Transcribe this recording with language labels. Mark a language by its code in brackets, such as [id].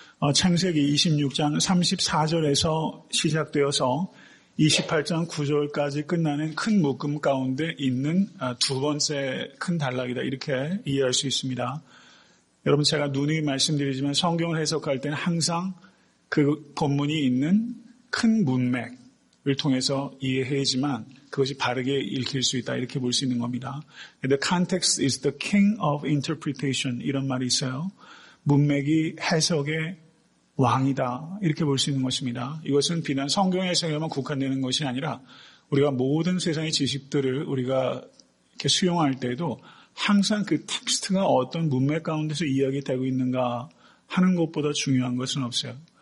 [ko] 창세기 26장 34절에서 시작되어서 28장 9절까지 끝나는 큰 묶음 가운데 있는 두 번째 큰 단락이다. 이렇게 이해할 수 있습니다. 여러분, 제가 누누이 말씀드리지만 성경을 해석할 때는 항상 그 본문이 있는 큰 문맥을 통해서 이해해야지만 그것이 바르게 읽힐 수 있다. 이렇게 볼 수 있는 겁니다. [en] The context is the king of interpretation. [ko] 이런 말이 있어요. 문맥이 해석의 왕이다. 이렇게 볼 수 있는 것입니다. 이것은 비단 성경 해석에만 국한되는 것이 아니라 우리가 모든 세상의 지식들을 우리가 이렇게 수용할 때에도 항상 그 텍스트가 어떤 문맥 가운데서 이야기되고 있는가 하는 것보다 중요한 것은 없어요.